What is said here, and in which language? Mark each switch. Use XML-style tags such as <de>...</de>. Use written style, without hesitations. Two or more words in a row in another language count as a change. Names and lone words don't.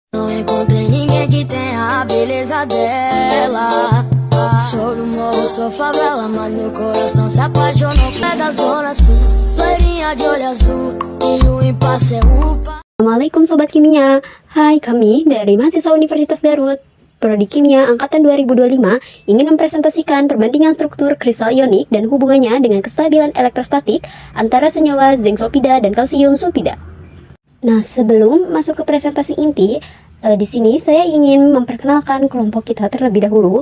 <pt>Não encontrei ninguém que tenha a beleza dela. Sou do morro, sou favela, mas meu coração se apaixonou. É da zona sul, loirinha de olho azul, e o impasse é upa.</pt> <id>Assalamualaikum Sobat Kimia. Hai, kami dari mahasiswa Universitas Garut Prodi Kimia Angkatan 2025 ingin mempresentasikan perbandingan struktur kristal ionik dan hubungannya dengan kestabilan elektrostatik antara senyawa zinc sulfida dan kalsium sulfida. Nah, sebelum masuk ke presentasi inti, di sini saya ingin memperkenalkan kelompok kita terlebih dahulu.</id>